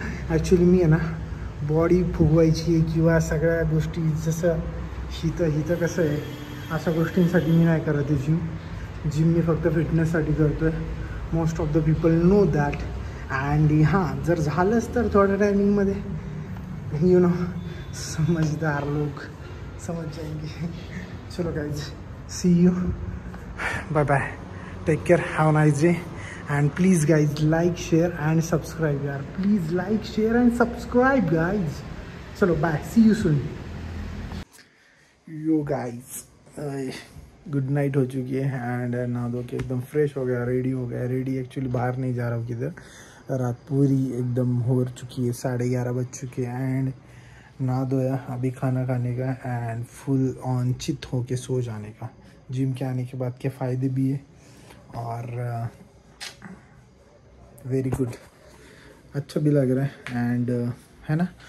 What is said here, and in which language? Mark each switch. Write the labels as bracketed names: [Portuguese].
[Marathi] Actually मी आहे ना body फुगवायची किंवा सगळ्या गोष्टी जसं हिथं कसं आहे अशा गोष्टींसाठी मी नाही करत आहे जिम मी फक्त फिटनेससाठी करतो आहे. [English] Most of the people know that. And [Marathi] हां जर झालंच तर थोड्या टायमिंगमध्ये [English] you know [Hindi] समझदार लोक समझ जाएंगे. [English] चलो guys, see you, bye bye, take care, have a nice day. And please guys, like, share and subscribe यार. Please like, share and subscribe guys. चलो bye, see you soon. Yo guys, [Hindi] good night हो चुकी है and नहा धो के एकदम fresh हो गया, रेडी हो गया. रेडी एक्चुअली बाहर नहीं जा रहा हूँ किधर. रात पूरी एकदम हो चुकी है, 11:30 बज चुके हैं. एंड नहा धोया, अभी खाना खाने का एंड फुल ऑन चित हो के सो जाने का. जिम के आने के बाद के फ़ायदे भी है और वेरी गुड, अच्छा भी लग रहा है. एंड है ना.